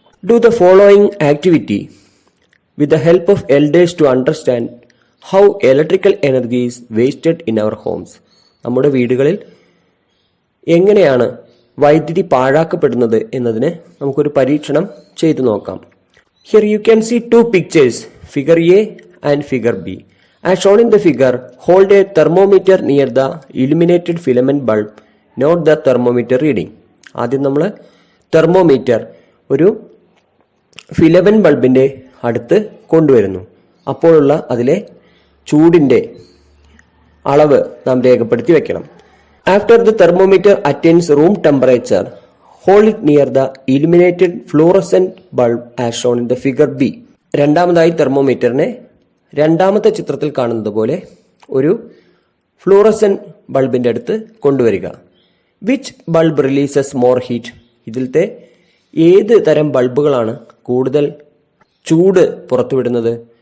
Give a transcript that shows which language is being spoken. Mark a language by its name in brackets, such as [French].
[English] Do the following activity with the help of elders to understand how electrical energy is wasted in our homes. [Malayalam] നമ്മുടെ വീടുകളിൽ എങ്ങനെയാണ് വൈദ്യുതി പാഴാക്കപ്പെടുന്നത് എന്നതിന് നമുക്കൊരു പരീക്ഷണം ചെയ്തു നോക്കാം. [English] Here you can see two pictures, figure A and figure B. As shown in the figure, hold a thermometer near the illuminated filament bulb. Note the thermometer reading. [Malayalam] ആദ്യം നമ്മൾ തെർമോമീറ്റർ ഒരു ഫിലമെന്റ് ബൾബിന്റെ അടുത്ത് കൊണ്ടുവരുന്നു. അപ്പോഴുള്ള അതിലെ ചൂടിന്റെ അളവ് നാം രേഖപ്പെടുത്തി വെക്കണം. [English] After the thermometer attains room temperature, hold it near the illuminated fluorescent bulb as shown in the figure B. [Malayalam] രണ്ടാമതായി തെർമോമീറ്ററിനെ രണ്ടാമത്തെ ചിത്രത്തിൽ കാണുന്നത് പോലെ ഒരു ഫ്ലൂറസെന്റ് ബൾബിന്റെ അടുത്ത് കൊണ്ടുവരിക. [English] Which bulb releases more heat? [Malayalam] ഇതിലത്തെ ഏത് തരം ബൾബുകളാണ് കൂടുതൽ ചൂട് പുറത്തുവിടുന്നത്?